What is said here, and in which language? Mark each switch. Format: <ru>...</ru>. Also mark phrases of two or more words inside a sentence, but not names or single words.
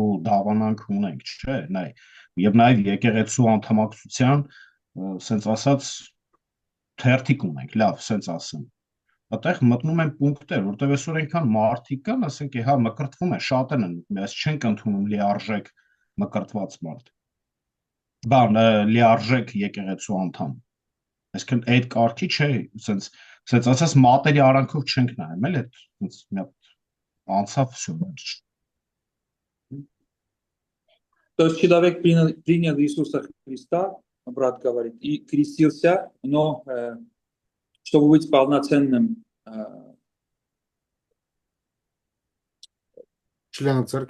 <hy>դավանանք ունենք, չէ՞, նայ։ Եվ նաև եկեղեցու անդամակցության, սենց ասած, թերթիկ ունենք, լավ, սենց ասեմ։ Այդտեղ մտնում են պունկտեր, որտեղ այսօր այնքան մարդիկ կան, ասենք, հա, մկրտվում է, շատն են, բայց չենք ընդունում լիարժեք մկրտված մարդ։ Բան, լիարժեք եկեղեցու անդամ։ Այսինքն այդ կարգի չէ, սենց ասած մատերի արանքով չենք նայում, էլ այդ սենց մի հատ անցավ всё։</hy> <ru>То есть человек принял Иисуса Христа, брат говорит, и крестился, но чтобы быть полноценным членом церкви.</ru>